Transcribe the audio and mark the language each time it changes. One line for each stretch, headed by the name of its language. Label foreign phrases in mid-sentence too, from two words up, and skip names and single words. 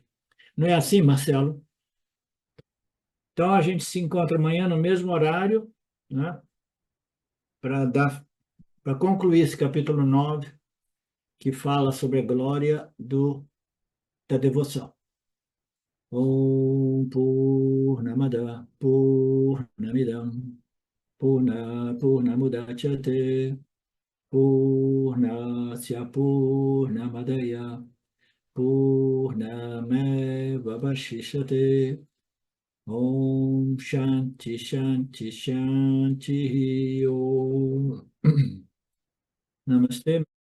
Portuguese: Não é assim, Marcelo? Então, a gente se encontra amanhã no mesmo horário, né, para concluir esse capítulo 9 que fala sobre a glória da devoção.
Sanskrit: ॐ पूर्णमदः पूर्णमिदं पूर्णमुदच्यते पूर्णस्य पूर्णमादाय पूर्णमेवावशिष्यते ॐ शान्तिः शान्तिः शान्तिः ॐ Namaste.